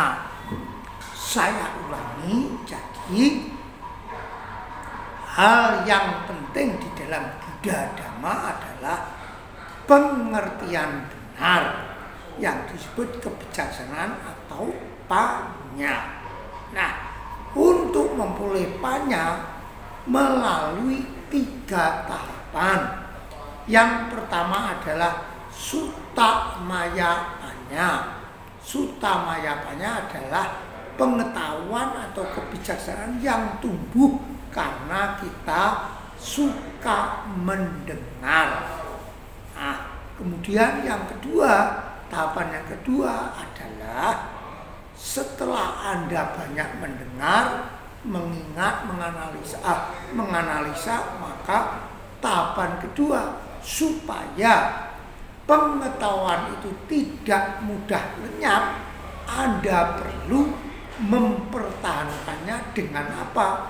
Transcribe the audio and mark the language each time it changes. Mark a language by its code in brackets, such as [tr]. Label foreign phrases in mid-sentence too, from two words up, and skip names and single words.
[id] Saya ulangi, jadi hal yang penting di dalam Buddha Dhamma adalah pengertian benar yang disebut kebijaksanaan atau panya. Nah, untuk memperoleh panya melalui 3 tahapan. Yang pertama adalah [pi] sutta maya panya. Sutta maya panya [id] adalah pengetahuan atau kebijaksanaan yang tumbuh karena kita suka mendengar. Nah, kemudian yang kedua, tahapan yang kedua adalah setelah Anda banyak mendengar, mengingat, menganalisa, maka tahapan kedua, supaya pengetahuan itu tidak mudah lenyap, Anda perlu mempertahankannya dengan apa?